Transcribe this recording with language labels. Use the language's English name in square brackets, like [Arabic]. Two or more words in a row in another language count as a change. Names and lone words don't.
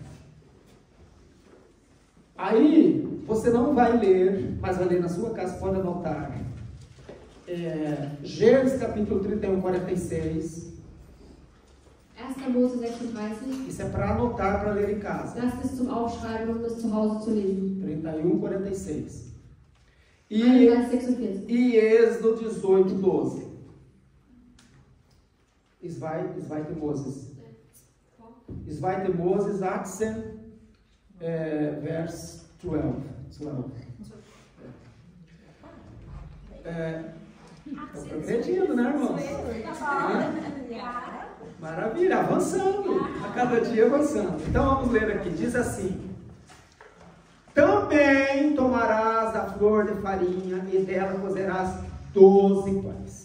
[Portuguese] Aí, você não vai ler, mas vai ler na sua casa, pode anotar. Gênesis capítulo 31, 46. [German] 1. Mose 36. [Portuguese] Isso é para anotar, para ler em casa. [German] Lasst es zum Aufschreiben, um es zu Hause zu lesen. [Portuguese] 31, 46. [German] 31, 46. [Portuguese] E Êxodo 18, 12. [German] Zweite Moses. Zweite Moses 18, vers 12. [Portuguese] Estou progredindo, né, irmãos? Maravilha, avançando. A cada dia avançando. Então vamos ler aqui. Diz assim: também tomarás da flor de farinha e dela cozerás 12 pães.